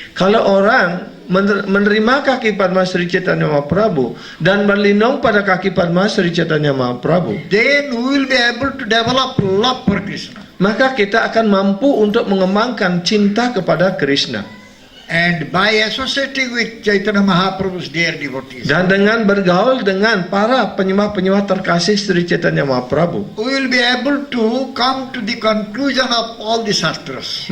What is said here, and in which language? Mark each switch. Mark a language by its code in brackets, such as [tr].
[id] Kalau orang menerima kaki Padma Sri Chaitanya Mahaprabhu dan berlindung pada kaki Padma Sri Chaitanya Mahaprabhu, [en] Then we will be able to develop love for Krishna. [id] maka kita akan mampu untuk mengembangkan cinta kepada Krishna. [en] And by associating with Chaitanya Mahaprabhu's dear devotees, [id] Dan dengan bergaul dengan para penyembah-penyembah terkasih Sri Chaitanya Mahaprabhu, [en] we will be able to come to the conclusion of all the shastras.